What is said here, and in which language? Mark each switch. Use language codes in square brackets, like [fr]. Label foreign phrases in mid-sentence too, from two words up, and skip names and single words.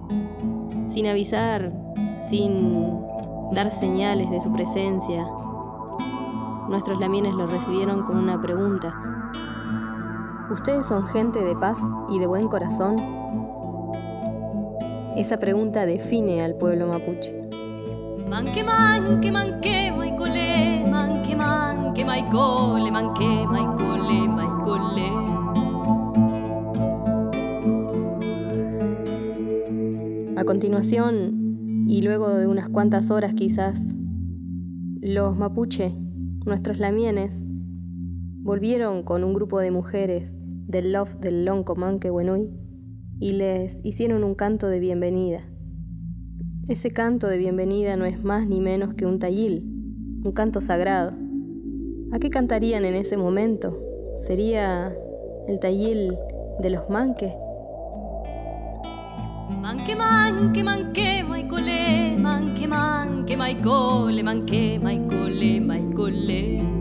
[es] Sin avisar, sin dar señales de su presencia, nuestros lamienes lo recibieron con una pregunta. ¿Ustedes son gente de paz y de buen corazón? Esa pregunta define al pueblo mapuche. [arn] Manque, manque, manque, maicole, manque, manque, maicole, manque, maicole, maicole. [es] A continuación, y luego de unas cuantas horas quizás, los mapuche, nuestros lamienes, volvieron con un grupo de mujeres del loft del lonco Manquehue y les hicieron un canto de bienvenida. Ese canto de bienvenida no es más ni menos que un tayil, un canto sagrado. ¿A qué cantarían en ese momento? ¿Sería el tayil de los manques? [arn] Manque, manque, manque, maicole, manque, manque, maicole, manque, maicole, maicole.